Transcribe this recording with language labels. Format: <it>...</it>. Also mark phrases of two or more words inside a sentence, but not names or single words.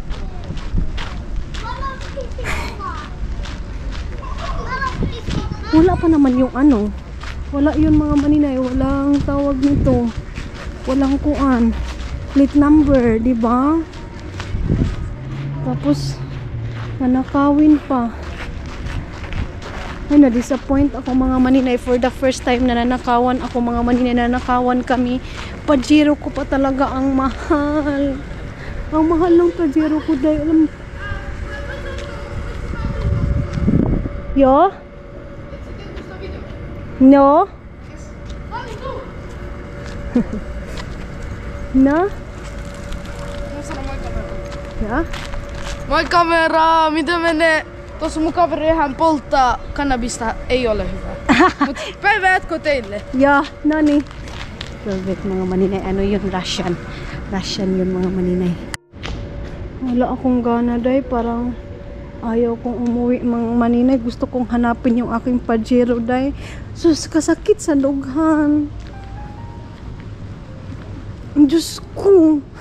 <tl>Wala pa naman yung ano. Wala yun mga maninay. Walang tawag nito. Walang kuan. Plate number, di ba? Tapos, nanakawin pa. Ay, na-disappoint ako mga maninay.</tl> <en>For the first time</en> <tl>na nanakawan ako mga maninay. Nanakawan kami. Pajero ko pa talaga ang mahal. Ang mahal ng pajero ko dahil Yo? No? Na?</tl> <fi>Ja? Moi kamera, mitä menee? Tuossa mun kaverihan polttaa kannabista, ei ole hyvä. Mut päivää jatko teille. Ja,</fi> <tl>nani. Velvet mga maninay. Ano yun? Russian. Russian yun mga maninay. Wala akong gana day. Parang ayaw kong umuwi mga maninay. Gusto kong hanapin yung aking pajero day.</tl> <ceb>Sus, kasakit sa dughan. Ang Diyos ko.</ceb>